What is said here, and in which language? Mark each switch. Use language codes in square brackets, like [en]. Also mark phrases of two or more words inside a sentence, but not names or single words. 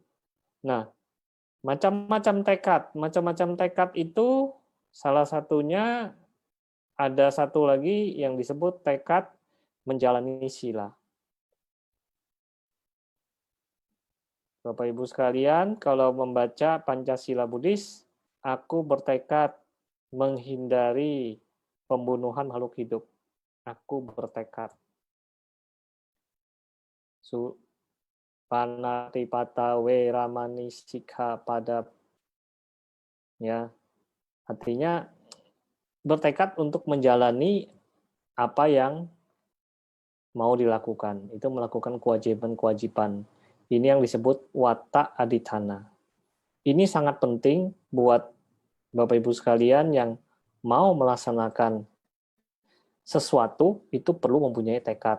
[id] Nah, macam-macam tekad itu salah satunya ada satu lagi yang disebut tekad menjalani sila. Bapak Ibu sekalian, kalau membaca Pancasila Buddhis, aku bertekad menghindari pembunuhan makhluk hidup. Aku bertekad. [pi] Panatipata weramani sikha pada, [id] ya, artinya bertekad untuk menjalani apa yang mau dilakukan. Itu melakukan kewajiban-kewajiban. Ini yang disebut [pi] watta adithana. [id] Ini sangat penting buat Bapak Ibu sekalian yang mau melaksanakan sesuatu, itu perlu mempunyai tekad.